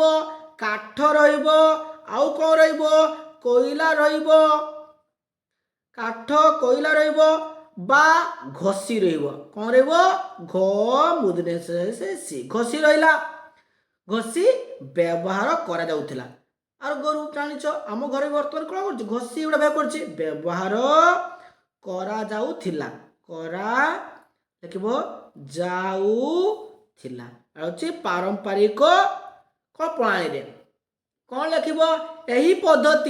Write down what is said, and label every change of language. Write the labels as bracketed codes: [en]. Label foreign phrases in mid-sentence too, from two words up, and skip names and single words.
[or] କାଠ ରହିବ। ଆଉ କ'ଣ ରହିବ? କୋଇଲା ରହିବ। କାଠ, କୋଇଲା ରହିବ বা ଘଷି ରହିବ। କ'ଣ ରହିବ? ଘ ମୁଦ୍ରେ ସି, ଘଷି ରହିଲା। ଘଷି ବ୍ୟବହାର କରାଯାଉଥିଲା। [bn] আর গরু জানিছ [or] ଆମ ଘରେ ବର୍ତ୍ତମାନ କ'ଣ କରୁଛି? ଘଷି ଗୁଡ଼ା ବ୍ୟବହାର କରୁଛି। ବ୍ୟବହାର କରାଯାଉଥିଲା। ଲେଖିବ ଯାଉଥିଲା। ଆଉ ହେଉଛି ପାରମ୍ପରିକ କ'ଣ ପ୍ରଣାଳୀରେ। କ'ଣ ଲେଖିବ? ଏହି ପଦ୍ଧତି।